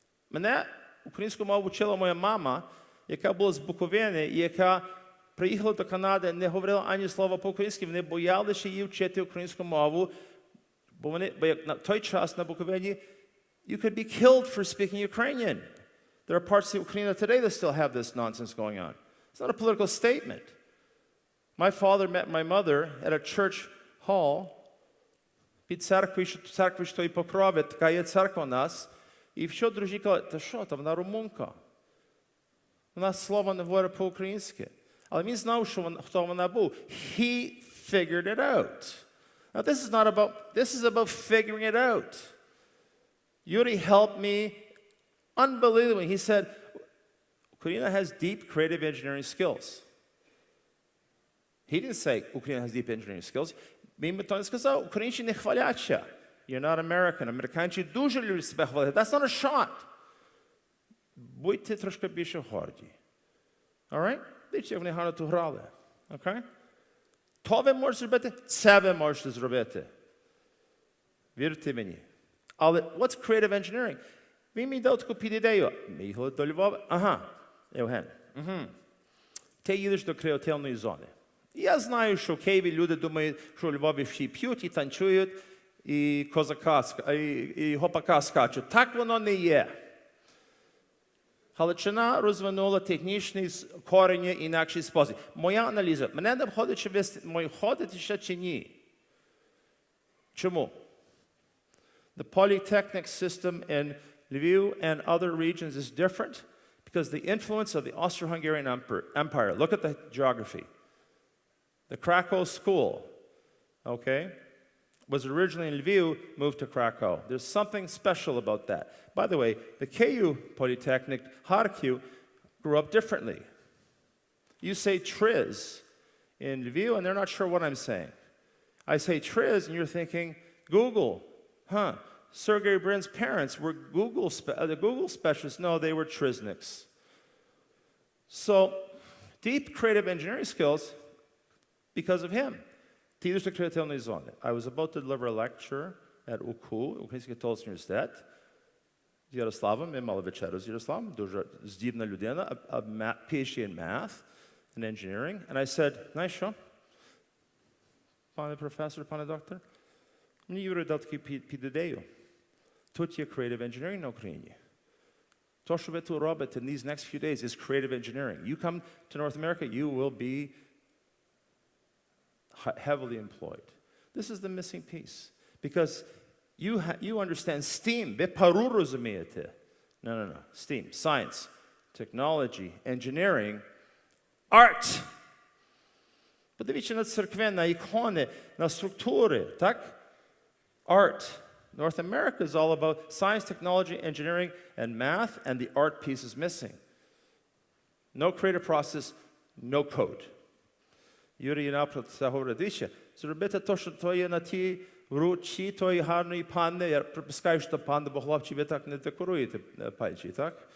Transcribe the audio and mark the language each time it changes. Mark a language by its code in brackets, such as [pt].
[uk] Мене українську мову вчила моя мама, яка була з Буковини, і яка приїхала до Канади, не говорила ані слова по-українськи, вони боялися її вчити українську мову, бо як на той час на Буковині, [en] you could be killed for speaking Ukrainian. There are parts of Ukraine today that still have this nonsense going on. It's not a political statement. My father met my mother at a church hall. [uk] Під церквою, що й Покрові, така є церква у нас. І що друзі кажуть, та що, та вона румунка. Вона слова не говорить по-українськи. Але він знав, хто вона був. [en] He figured it out. Now this is about figuring it out. Yuri helped me unbelievably. He said, Ukraine has deep creative engineering skills. He didn't say Ukraine has deep engineering skills. [uk] Він би то не сказав, українці не хваляться. [en] You're not American. [uk] Американці дуже люблять себе хвалити. [en] That's not a shot. [uk] Будьте трошки більше горді. [en] All right? [uk] Дивіться, як вони гарно тут грали. [en] Okay? [uk] То ви можете зробити, це ви можете зробити. Вірте мені. Але [en] what's creative engineering? [uk] Він мені дав таку підідею. Ми їхали до Львова. Ага, Євген. Ти їдеш до креативної зони. Я знаю, що в Києві люди думають, що у Львові всі п'ють і танцюють, і гопака скачуть. Так воно не є. Галичина розвинула технічний коріння інакший спосіб. Моя аналіза. Мене не входить, чи ви ходите ще чи ні. Чому? [en] The polytechnic system in Lviv and other regions is different because the influence of the Austro-Hungarian Empire. Look at the geography. The Krakow school, okay, was originally in Lviv, moved to Krakow. There's something special about that. By the way, the KU Polytechnic, Kharkiv, grew up differently. You say Triz in Lviv, and they're not sure what I'm saying. I say Triz, and you're thinking, Google. Huh, Sergey Brin's parents were the Google specialists. No, they were Trizniks. So, deep creative engineering skills because of him. I was about to deliver a lecture at UKU, [uk] Український католицький університет, з Ярославом, ми мали вечерю з Ярославом, дуже здібна людина, [en] PhD in math and engineering. And I said, [uk] знаєш що, пане професор, пане доктор, мені Юрій дав таку підідею. Тут є [en] creative engineering [uk] на Україні. То, що ви тут робите [en] in these next few days is creative engineering. You come to North America, you will be heavily employed. This is the missing piece. Because you understand STEAM. [uk] Ви пару розумієте. [en] No. STEAM. Science, technology, engineering, art. [uk] Подивіться на церкви, на ікони, на структури, так? [en] Art. North America is all about science, technology, engineering, and math, and the art piece is missing. No creative process, no code. [uk] Юрій наприклад це говорить, дивіться, зробити те, що то є на тій руці тої гарної панни, я припускаю, що панна, бо хлопці, ви так не декоруєте пальці, так?